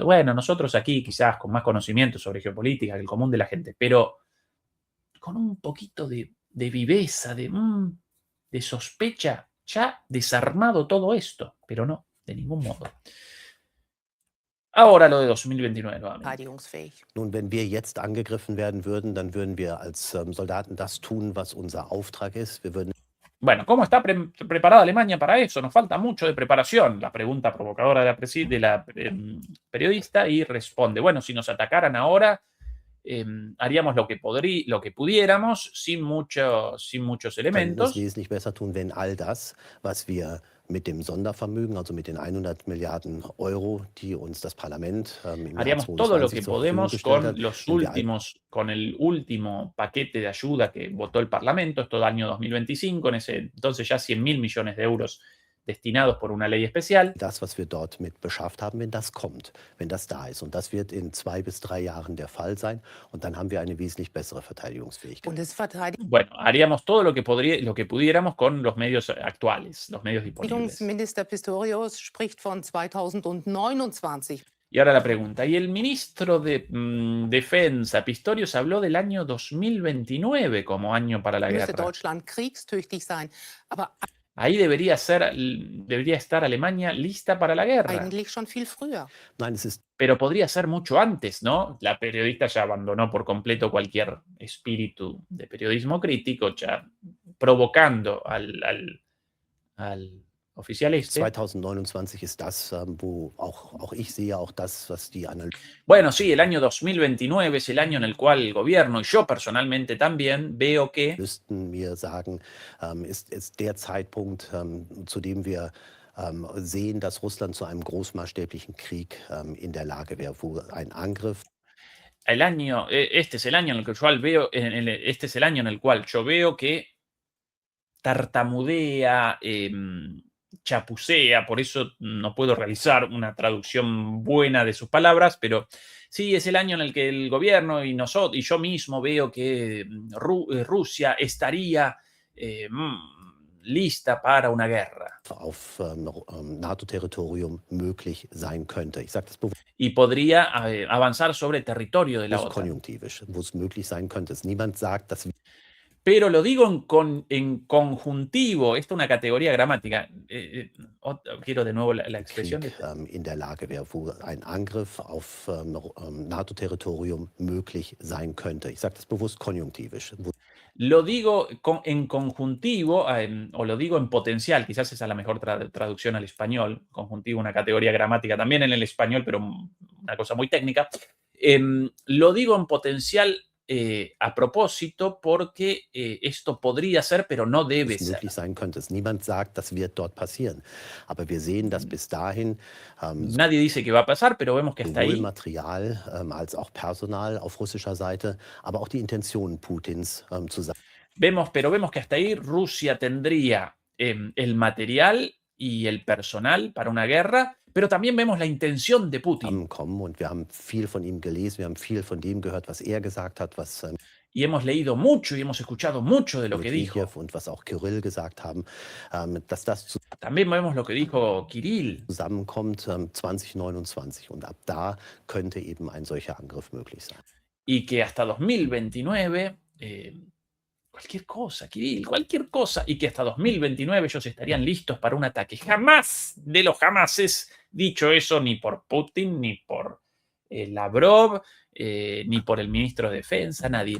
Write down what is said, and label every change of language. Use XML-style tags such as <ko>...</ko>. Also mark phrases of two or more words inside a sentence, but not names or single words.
<es>Bueno, nosotros aquí quizás con más conocimiento sobre geopolítica que el común de la gente, pero con un poquito de viveza, de sospecha, ya desarmado todo esto, pero no, de ningún modo. Ahora lo de 2029 nuevamente.</es> <de>Nun, wenn wir jetzt angegriffen werden würden, dann würden wir als Soldaten das tun, was unser Auftrag ist. Wir würden</de> <es>Bueno, ¿cómo está preparada Alemania para eso? Nos falta mucho de preparación. La pregunta provocadora de la periodista, y responde, bueno, si nos atacaran ahora, haríamos lo que pudiéramos sin muchos</es> <de>das</de> <es>elementos.</es> <de>wesentlich besser tun, wenn all das, was wir mit dem Sondervermögen, also mit den 100 Milliarden Euro, die uns das Parlament im Jahr</de> <es>Haríamos todo lo</es> <de>2022</de> <es>que</es> <de>zur Verfügung</de> <es>podemos</es> <de>gestellt hat,</de> <es>con el último paquete de ayuda que votó el Parlamento, esto del año 2025, en ese entonces ya 100.000 millones de euros destinados por una ley especial.</es> <de>das, was wir dort mit beschafft haben, wenn das kommt, wenn das da ist. Und das wird in 2 bis 3 Jahren der Fall sein. Und dann haben wir eine wesentlich bessere Verteidigungsfähigkeit.</de> <es>Bueno, haríamos todo lo que pudiéramos con los medios actuales, los medios disponibles.</es> <de>Verteidigungsminister Pistorius spricht von 2029.</de> <es>Y ahora la pregunta, ¿y el ministro de Defensa, Pistorius, habló del año 2029 como año para la</es> <de>Müsste</de> <es>guerra?</es> <de>Deutschland kriegstüchtig sein. Aber</de> <es>Ahí debería estar Alemania lista para la guerra.</es> <de>eigentlich schon viel früher. Nein, es ist</de> <es>Pero podría ser mucho antes, ¿no? La periodista ya abandonó por completo cualquier espíritu de periodismo crítico, ya provocando oficial este.</es> <de>2029 ist das, wo auch ich sehe, auch das, was die Analysten</de> <es>Bueno, sí, el año 2029 es el año en el cual el gobierno y yo personalmente también veo que</es> <de>mir sagen, ist der Zeitpunkt, zu dem wir sehen, dass Russland zu einem großmaßstäblichen Krieg in der Lage wäre, wo ein Angriff</de> <es>este es el año en el que yo veo, este es el año en el cual yo veo que tartamudea, chapucea, por eso no puedo realizar una traducción buena de sus palabras, pero sí, es el año en el que el gobierno y yo mismo veo que Rusia estaría lista para una guerra.</es> <de>auf NATO-Territorium möglich sein könnte. Ich sage das bewusst</de> <es>Y podría avanzar sobre el territorio de la OTAN.</es> <de>konjunktivisch, wo es möglich sein könnte. Niemand sagt, dass wir</de> <es>Pero lo digo en conjuntivo, esto es una categoría gramática. Quiero de nuevo la expresión.</es> <de>Krieg in der Lage wäre, wo ein Angriff auf NATO-Territorium möglich sein könnte. Ich sage das bewusst konjunktivisch.</de> <es>Lo digo en conjuntivo o lo digo en potencial, quizás esa es la mejor traducción al español. Conjuntivo, una categoría gramática también en el español, pero una cosa muy técnica. Lo digo en potencial a propósito porque esto podría ser, pero no debe ser.</es> <de>Möglich sein könnte. Niemand sagt, das wird dort passieren. Aber wir sehen, dass bis dahin</de> <es>Nadie dice que va a pasar, pero vemos que hasta</es> <de>sowohl</de> <es>ahí</es> <de>Material als auch Personal auf russischer Seite, aber auch die Intentionen Putins zusammen.</de> <es>vemos que hasta ahí Rusia tendría el material y el personal para una guerra, pero también vemos la intención de Putin.</es> <de>Zusammenkommen und wir haben viel von ihm gelesen, wir haben viel von dem gehört, was er gesagt hat, was</de> <es>Y hemos leído mucho y hemos escuchado mucho de lo que dijo.</es> <de>Medvedev und was auch Kirill gesagt haben, dass das</de> <es>También vemos lo que dijo Kirill.</es> <de>zusammenkommt 2029 und ab da könnte eben ein solcher Angriff möglich sein.</de> <es>Y que hasta 2029, cualquier cosa, Kirill, cualquier cosa, y que hasta 2029 ellos estarían listos para un ataque. Jamás de los jamases dicho eso ni por Putin, ni por Lavrov, ni por el ministro de Defensa, nadie.</es>